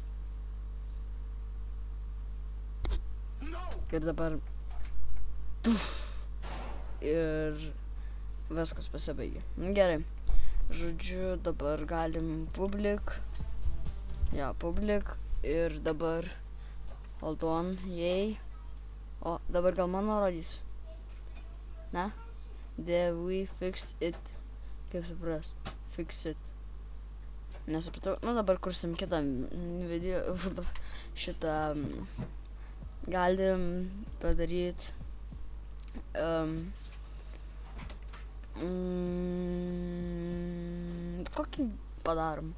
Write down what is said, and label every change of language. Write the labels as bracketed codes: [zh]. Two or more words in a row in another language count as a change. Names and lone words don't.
[lt] Ir dabar ir viskas pasibaigė. Gerai. Žodžiu, dabar galim public. Ja, public. Ir dabar [en] hold on, [lt] jei. O, dabar gal mano rodys. Ne? [en] Did we fix it? [lt] Kaip suprast? [en] Fix it. [lt] Nesupratau. Nu, dabar kursim kitą video. Šitą galim padaryti kokį padarom?